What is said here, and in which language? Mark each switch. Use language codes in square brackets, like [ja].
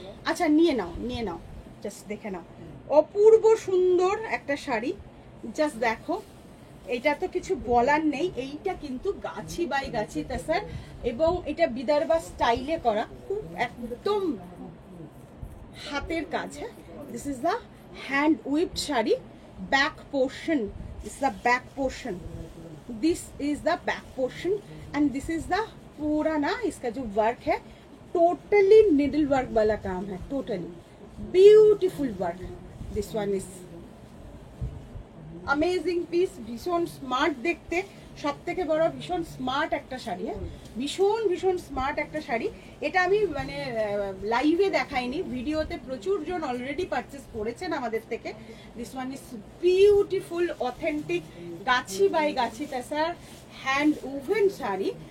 [bn] আচ্ছা, নিয়ে নাও, নিয়ে নাও, জাস্ট দেখে নাও। অপূর্ব সুন্দর একটা শাড়ি, জাস্ট দেখো। এটা তো কিছু বলার নেই, এইটা কিন্তু গাছি বাই গাছি তাসার, এবং এটা বিদর্ভা স্টাইলে করা, খুব একদম হাতের কাজ। [en] হ্যাঁ, this is the hand weaved sari. Back portion, this is the back portion, this is the back portion and this is the [hi] पूरा ना इसका जो वर्क है टोटली निडल वर्क वाला काम है, totally beautiful work. [en] this one is amazing piece, [bn] भीषण smart देखते, সব থেকে বড় ভীষণ স্মার্ট একটা শাড়ি, হ্যাঁ ভীষণ ভীষণ স্মার্ট একটা শাড়ি। এটা আমি মানে লাইভে দেখাইনি, ভিডিওতে প্রচুর জন অলরেডি পারচেস করেছেন আমাদের থেকে। [en] This one is beautiful authentic গাছি by গাছি tussar hand woven sari.